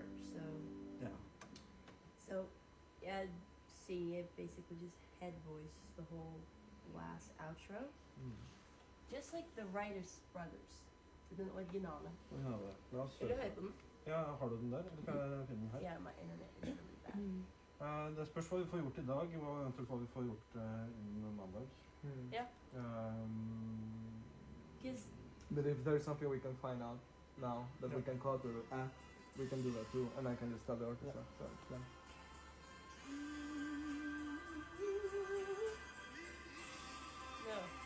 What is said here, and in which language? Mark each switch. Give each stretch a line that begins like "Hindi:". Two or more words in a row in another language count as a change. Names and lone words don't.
English: So Yeah. So, yeah, see, it basically just head voice the whole last outro. Just like the Writers Brothers.
Norwegian: Så den originale. Originale. La oss Vil du høre. høre på den? Ja, har du den der, eller kan jeg finne den her?
English: Yeah, my internet is really bad.
Norwegian: Det spørs hva vi får gjort i dag, og eventuelt hva vi får gjort innen mandag.
English: Yeah. Um, Because But if there's something we can find out now that we can call through, we can do that too, and I can just tell the orchestra. So, yeah. no.